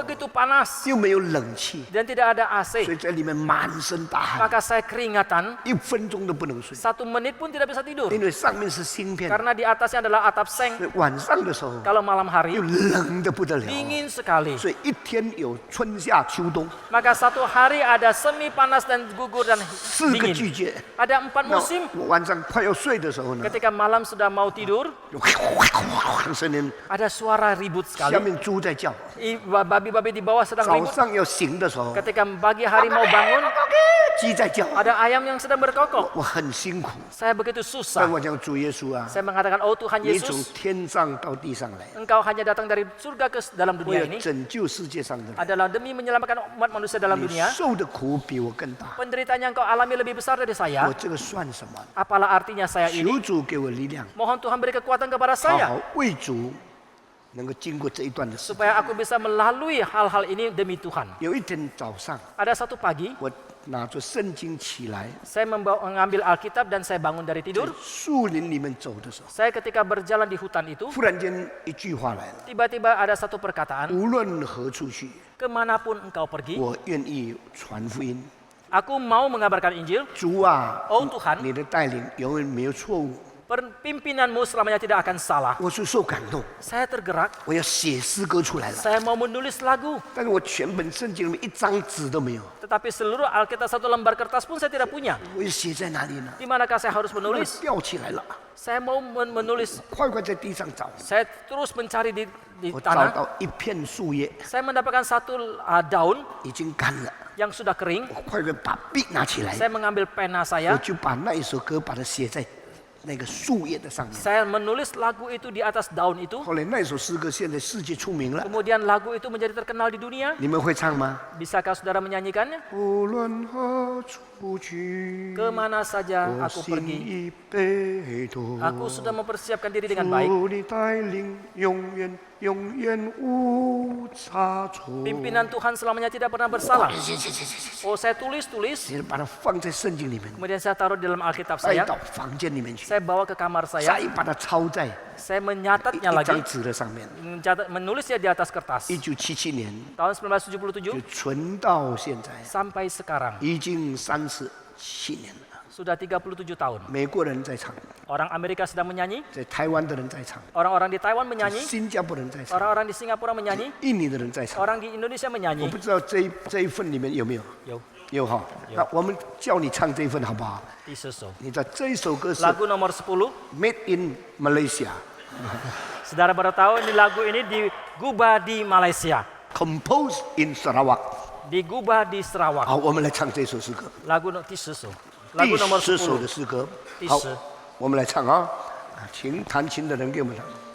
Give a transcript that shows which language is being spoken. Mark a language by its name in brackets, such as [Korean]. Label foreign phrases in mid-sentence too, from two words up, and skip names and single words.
[Indonesian] begitu panas [Chinese] 又没有冷气， [Indonesian] dan tidak ada [Chinese] 所 [Indonesian] AC. [Chinese] 以在里面满身大汗， [Indonesian] Maka saya keringatan, [Chinese] 1 分钟都不能睡， [Indonesian] 1 menit pun tidak bisa tidur. [Chinese] 因为上面是芯片， [Indonesian] Karena di atasnya adalah atap seng. [Chinese] 所以晚上的时候 [Indonesian] Kalau malam [Chinese] 又 [Indonesian] hari, [Chinese] 冷得不得了， [Indonesian] dingin sekali. [Chinese] 所以一天有春夏秋冬 [Indonesian] Maka satu hari ada semi panas dan gugur dan [Chinese] 4 个季 [Indonesian] dingin. [Chinese] 节。 [Indonesian] Ada 4 [Chinese] 那 [Indonesian] musim. [Chinese] 我晚上快要睡的时候呢， [Indonesian] Ketika malam sudah mau tidur, [Chinese] 就声音， [Indonesian] ada suara ribut [Chinese] 下 [Indonesian] sekali. [Chinese] 面猪在叫。 [Indonesian] Babi-babi di bawah sedang [Chinese] 早 [Indonesian] ribut. [Chinese] 上要醒的时候， [Indonesian] Ketika pagi hari mau bangun, [Chinese] 鸡在叫， [Indonesian] ada ayam yang sedang berkokok. [Chinese] 我很辛苦。 [Indonesian] Saya begitu [Chinese] 但 [Indonesian] susah. [Chinese] 我讲主耶稣啊， [Indonesian] Saya mengatakan, oh Tuhan [Chinese] 你从 [Indonesian] Yesus, [Chinese] 天上到地上来， [Indonesian] Engkau hanya datang dari surga ke dalam [Chinese] 为 [Indonesian] dunia [Chinese] 了 [Indonesian] ini [Chinese] 拯救世界上的人。 [Indonesian] adalah demi menyelamatkan umat manusia dalam [Chinese] 你 [Indonesian] dunia. [Chinese] 受的苦比我更大， [Indonesian] Penderitaan yang kau alami lebih besar dari [Chinese] 我 [Indonesian] saya. [Chinese] 这个算什么？ [Indonesian] Apalah artinya saya ini? [Chinese] 求主给我力量， [Indonesian] Mohon Tuhan beri kekuatan kepada [Chinese] 好 [Indonesian] saya [Chinese] 好为主，能够经过这一段的时间。 [Indonesian] supaya aku bisa melalui hal-hal ini demi Tuhan. [Chinese] 有一天早上， [Indonesian] Ada satu pagi, [Chinese] 我拿着圣经起来， [Indonesian] saya mengambil Alkitab dan saya bangun dari [Chinese] 在 [Indonesian] tidur. [Chinese] 树林里面走的时候， [Indonesian] Saya ketika berjalan di hutan itu, [Chinese] 忽然间一句话来了： [Indonesian] tiba-tiba ada satu perkataan, [Chinese] 无论何处去， [Indonesian] kemanapun engkau pergi, [Chinese] 我愿意传福音。 [Indonesian] aku mau mengabarkan Injil. [Chinese] 主啊， [Indonesian] Oh Tuhan, [Chinese] 你的带领永远没有错误。 [Indonesian] pimpinanmu selamanya tidak akan salah. [Chinese] 我是受感动， [Indonesian] Saya tergerak, [Chinese] 我要写诗歌出来了。 [Indonesian] saya mau menulis lagu. [Chinese] 但是我全本圣经里面一张纸都没有， [Indonesian] Tetapi seluruh Alkitab satu lembar kertas pun saya tidak punya. [Chinese] 我要写在哪里呢？ [Indonesian] Di manakah saya harus [Chinese] 我 [Indonesian] menulis? [Chinese] 吊起来了， [Indonesian] Saya mau menulis. [Chinese] 快快在地上找。 [Indonesian] Saya terus mencari di [Chinese] 我找 [Indonesian] tanah. [Chinese] 到一片树叶 [Indonesian] Saya mendapatkan satu daun [Chinese] 已经干了， [Indonesian] yang sudah kering. [Chinese] 我快快把笔拿起来， [Indonesian] Saya mengambil pena [Chinese] 我 [Indonesian] saya. [Chinese] 就把那一首歌把它写在那个树叶的上面。 [Indonesian] Saya menulis lagu itu di atas daun itu. [Chinese] 后来那首诗歌现在世界出名了， [Indonesian] Kemudian lagu itu menjadi terkenal di dunia. [Chinese] 你们会唱吗？ [Indonesian] Bisakah saudara menyanyikannya? [Chinese] 无论何处去， [Indonesian] Kemana saja [Chinese] 我 [Indonesian] aku [Chinese] 心 [Indonesian] pergi, [Chinese] 已被夺。 [Indonesian] aku sudah mempersiapkan diri dengan baik. [Chinese] 主的带领永远无差错。 [Indonesian] Pimpinan Tuhan selamanya tidak pernah bersalah. Oh, saya tulis. [Chinese] 你把它放在圣经里面， [Indonesian] Kemudian saya taruh di dalam Alkitab [Chinese] 带 [Indonesian] saya. [Chinese] 到房间里面去， [Indonesian] Saya bawa ke kamar [Chinese] 再 [Indonesian] saya. [Chinese] 把它抄在 [Indonesian] Saya [Chinese] 一 [Indonesian] menyatatnya [Chinese] 张 [Indonesian] lagi. [Chinese] 纸的上面。 [Indonesian] Menulisnya di atas kertas. [Chinese] 1977年 [Indonesian] Tahun [Chinese] 就 [Indonesian] 1977 [Chinese] 存到现在， [Indonesian] sampai sekarang [Chinese] 已经37年了。 [Indonesian] sudah 37 tahun. [Chinese] 美国人在唱， [Indonesian] Orang Amerika sedang menyanyi, [Chinese] 在台湾的人在唱， [Indonesian] orang-orang di Taiwan menyanyi, [Chinese] 新加坡人在唱， [Indonesian] orang-orang di Singapura menyanyi, [Chinese] 印尼的人在唱。 [Indonesian] orang di Indonesia [Chinese] 我 [Indonesian] menyanyi. [Chinese] 不知道这一份里面有没有？ Yo, 有哈。那我们叫你唱这一份好不好？ Isuso. 你知道这一首歌是 [Indonesian] Lagu nomor 10. [English] Made in Malaysia, [Indonesian] Saudara baru tahu ini lagu ini digubah di Malaysia, [English] composed in Sarawak。 [Indonesian] digubah di Sarawak. [Chinese] 好，我们来唱这首诗歌， [Indonesian] Lagu [Chinese] 第10首. 第 [Indonesian] Lagu nomor [Chinese] 10 首的 [Indonesian] 10. [Chinese] 诗歌。第好 10，我们来唱啊！请弹琴的人给我们唱。